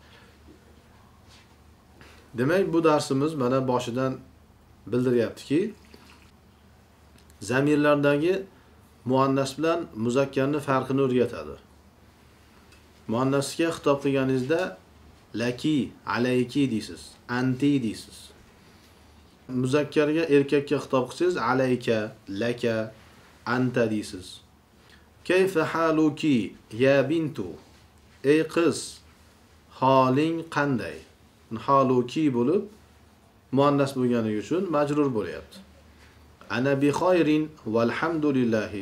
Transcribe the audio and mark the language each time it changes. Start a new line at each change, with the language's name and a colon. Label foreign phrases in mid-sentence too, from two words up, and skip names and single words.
Uzbek: Demak, bu darsimiz mana boshidan bildiryaptiki, zamirlardagi muannas bilan muzakkarni farqini o'rgatadi. Muannasga xitob qilganingizda
Arabic: لكِ عليكِ
Uzbek: deysiz, anti deysiz. Muzakkarga, erkakka xitob qilsangiz
Arabic: عليك لك أنت
Uzbek: deysiz.
Arabic: كيف حالكِ يا بنت?
Uzbek: Ey qiz, holing qanday? Haluki bo'lib muannas bo'lganligi uchun majrur bo'lyapti.
Arabic: أنا بخير والحمد لله.